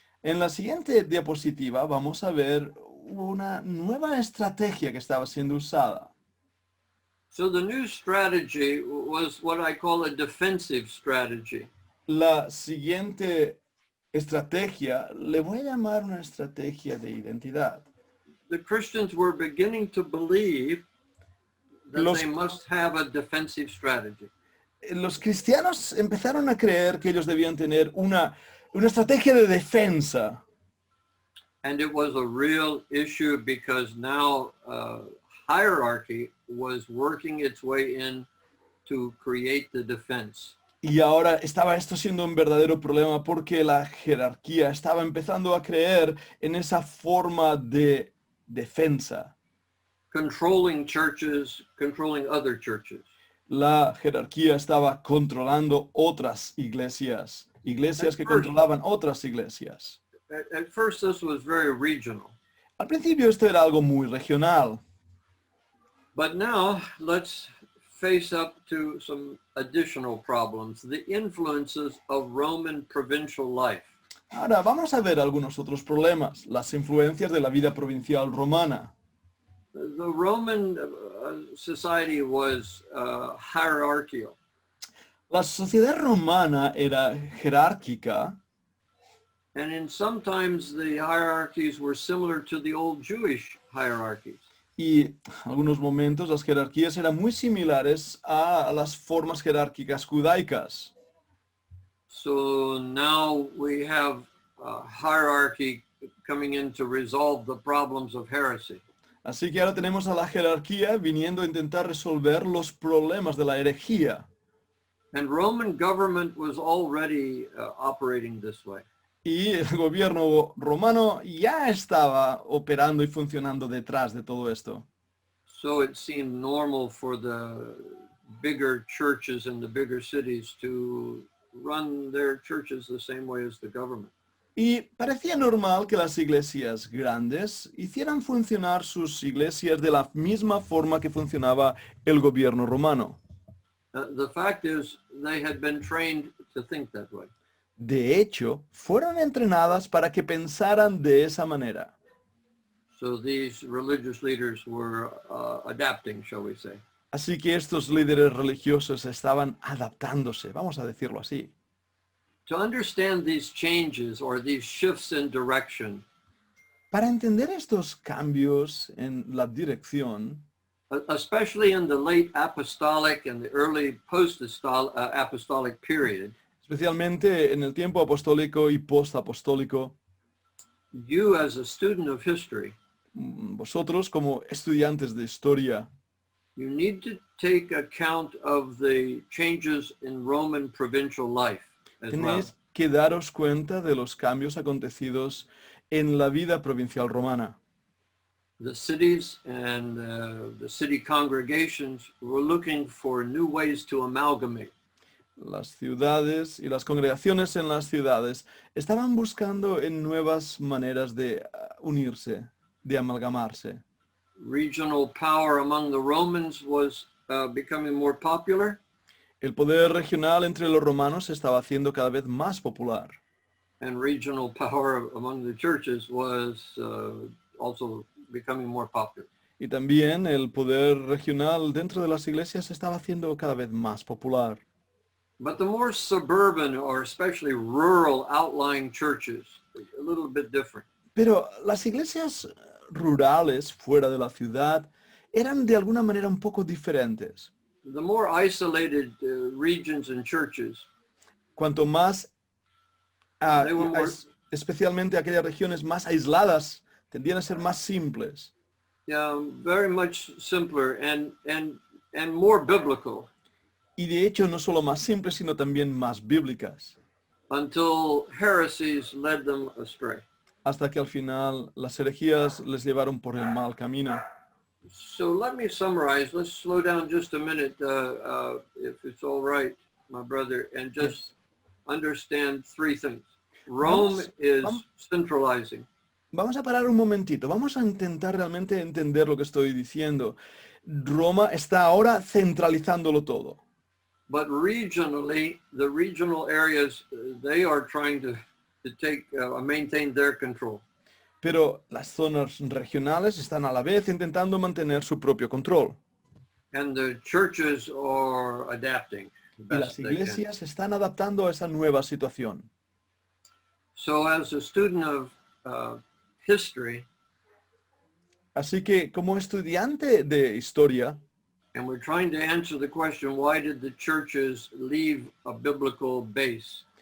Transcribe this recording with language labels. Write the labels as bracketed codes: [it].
[es] En la siguiente diapositiva vamos a ver una nueva estrategia que estaba siendo usada. [en] So the new strategy was what I call a defensive strategy. [es] La siguiente estrategia le voy a llamar una estrategia de identidad. [en] The Christians were beginning to believe that they must have a defensive strategy. [es] Los cristianos empezaron a creer que ellos debían tener una estrategia de defensa. [en] And it was a real issue because now hierarchy was working its way in to create the defense. [es] Y ahora estaba esto siendo un verdadero problema porque la jerarquía estaba empezando a creer en esa forma de defensa. [en] Controlling churches, controlling other churches. [es] La jerarquía estaba controlando otras iglesias iglesias que [en] At first- [es] controlaban otras iglesias. [en] At first, this was very regional. [es] Al principio esto era algo muy regional, [en] But now let's face up to some additional problems, the influences of Roman provincial life. [es] ahora vamos a ver algunos otros problemas, las influencias de la vida provincial romana. [en] The Roman society was hierarchical. [es] La sociedad romana era jerárquica [en] And sometimes the hierarchies were similar to the old Jewish hierarchies. [es] y en algunos momentos las jerarquías eran muy similares a las formas jerárquicas judaicas. [en] So now we have hierarchy coming in to resolve the problems of heresy. [es] Así que ahora tenemos a la jerarquía viniendo a intentar resolver los problemas de la herejía. [en] And Roman government was already operating this way. [es] Y el gobierno romano ya estaba operando y funcionando detrás de todo esto. [en] So it seemed normal for the bigger churches in the bigger cities to run their churches the same way as the government. [es] Y parecía normal que las iglesias grandes hicieran funcionar sus iglesias de la misma forma que funcionaba el gobierno romano. [en] The fact is, they had been trained to think that way. [es] De hecho, fueron entrenadas para que pensaran de esa manera. [en] So these religious leaders were adapting, shall we say. [es] Así que estos líderes religiosos estaban adaptándose, vamos a decirlo así. [en] To understand these changes or these shifts in direction, [es] Para entender estos cambios en la dirección, [en] especially in the late apostolic and the early post-apostolic period, [es] especialmente en el tiempo apostólico y postapostólico, [en] you as a student of history, [es] vosotros como estudiantes de historia, [en] you need to take account of the changes in Roman provincial life as well. [es] tenéis que daros cuenta de los cambios acontecidos en la vida provincial romana. [en] The cities and the city congregations were looking for new ways to amalgamate. [es] Las ciudades y las congregaciones en las ciudades estaban buscando en nuevas maneras de unirse, de amalgamarse. [en] Regional power among the Romans was becoming more popular, [es] El poder regional entre los romanos se estaba haciendo cada vez más popular. [en] and regional power among the churches was also becoming more popular. [es] Y también el poder regional dentro de las iglesias se estaba haciendo cada vez más popular. [en] But the more suburban or especially rural outlying churches, a little bit different. [es] Pero las iglesias rurales fuera de la ciudad eran de alguna manera un poco diferentes. [en] The more isolated regions and churches, [es] Cuanto más, [en] They were more- [es] especialmente aquellas regiones más aisladas, tendían a ser más simples. [en] very much simpler and more biblical [es] Y de hecho no solo más simples, sino también más bíblicas. [en] until heresies led them astray. [es] Hasta que al final las herejías les llevaron por el mal camino. [en] So let me summarize. Let's slow down just a minute, if it's all right, my brother, and just understand three things. Rome is centralizing. [es] Vamos a parar un momentito, vamos a intentar realmente entender lo que estoy diciendo. Roma está ahora centralizándolo todo. [en] But regionally, the regional areas, they are trying to take, maintain their control. [es] Pero las zonas regionales están a la vez intentando mantener su propio control. [en] And the churches are adapting. [es] Y las iglesias se están adaptando a esa nueva situación. [en] So as a student of history, [es] Así que como estudiante de historia, [en] and we're trying to answer the question, why did the churches leave a biblical base?